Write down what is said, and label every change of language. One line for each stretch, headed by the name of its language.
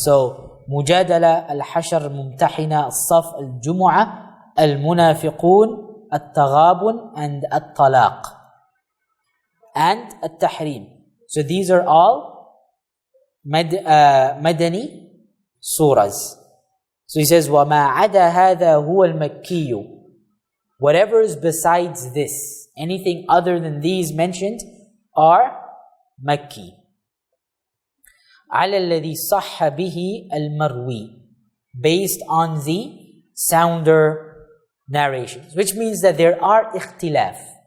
English: So Mujadala, Al-Hashr, Mumtahina, Al-Saf, Al-Jumu'ah, Al-Munafiqun, At-Taghabun, and At-Talaq, and At-Tahrim. So these are all Madani surahs. So he says,
Arabic: وَمَا عَدَى هَذَا هُوَ الْمَكِّيُّ.
English: Whatever is besides this, anything other than these mentioned, are Makki.
Arabic: على الذي صح به المروي,
English: based on the sounder narrations, which means that there are ikhtilaf.